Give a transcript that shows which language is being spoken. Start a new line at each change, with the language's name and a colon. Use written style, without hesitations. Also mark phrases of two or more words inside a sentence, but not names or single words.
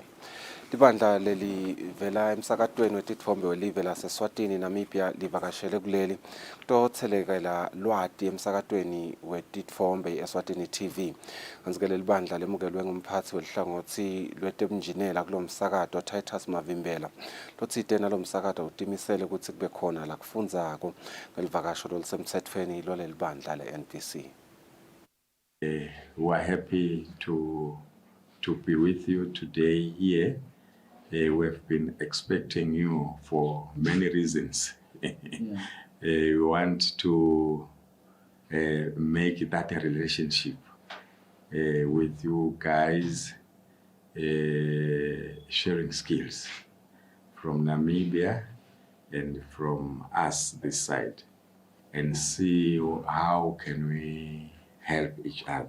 Swati: Libandla lelivela emsakatweni wetitfombe welive laseSwatini Namibia livakashele kuleli kutothelekela lwati emsakatweni wetitfombe Eswatini TV. Kanzike leli bandla lemukelwe ngumphathi welihlangothi lwetebunjinela kulo msakato Titus Mavimbela. Lotsite nalo msakato utimisele ukuthi kube khona la kufundzako ngelivakasho lolisemtsetfweni loleli bandla le-NPC.
English: We are happy to be with you today here. We have been expecting you for many reasons. We want to make that a relationship with you guys, sharing skills from Namibia and from us this side, and see how can we help each other.